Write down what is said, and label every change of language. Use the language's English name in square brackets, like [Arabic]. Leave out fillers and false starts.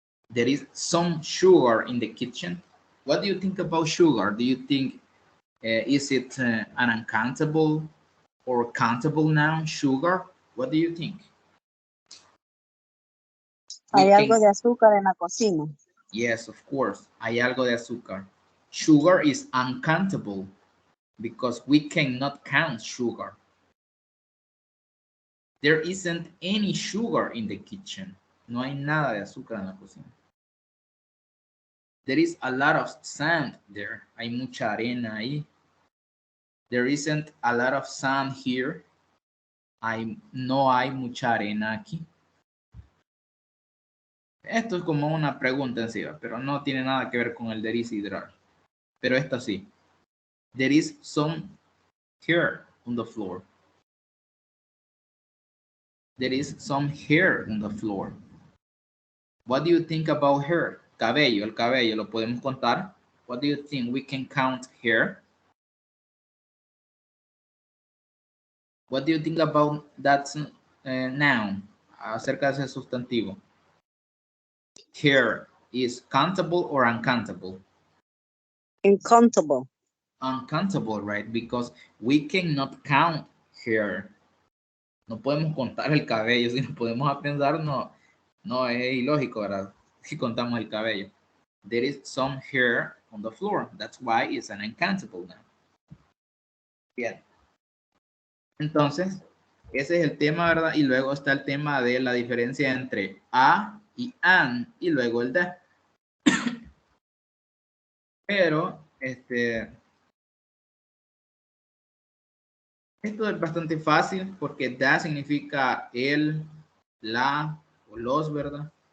[English] There is some sugar in the kitchen. What do you think about sugar? Do you think, is it an uncountable or countable noun, sugar? What do you think? [Spanish] Hay algo de azúcar en la cocina. [English] Yes, of course. [Spanish] Hay algo de azúcar. [English] Sugar is uncountable because we cannot count sugar. There isn't any sugar in the kitchen. [Spanish] No hay nada de azúcar en la cocina. [English] There is a lot of sand there. [Spanish] Hay mucha arena ahí. [English] There isn't a lot of sand here. [Spanish] No hay mucha arena aquí. Esto es como una pregunta en sí, pero no tiene nada que ver con el there is y there are. Pero esta sí. [English] There is some hair on the floor. There is some hair on the floor. What do you think about hair? [Spanish] Cabello, el cabello, ¿lo podemos contar? [English] What do you think? We can count hair. What do you think about that noun? [Spanish] Acerca de ese sustantivo. [English] Hair is countable or uncountable? Uncountable. Uncountable, right? Because we cannot count hair. [Spanish] No podemos contar el cabello. Si nos podemos a pensar, no es ilógico, ¿verdad? Si contamos el cabello. [English] There is some hair on the floor. That's why it's an uncountable noun. [Spanish] Bien. Entonces, ese es el tema, ¿verdad? Y luego está el tema de la diferencia entre a y an, y luego el de. Pero, esto es bastante fácil porque da significa el, la o los, ¿verdad?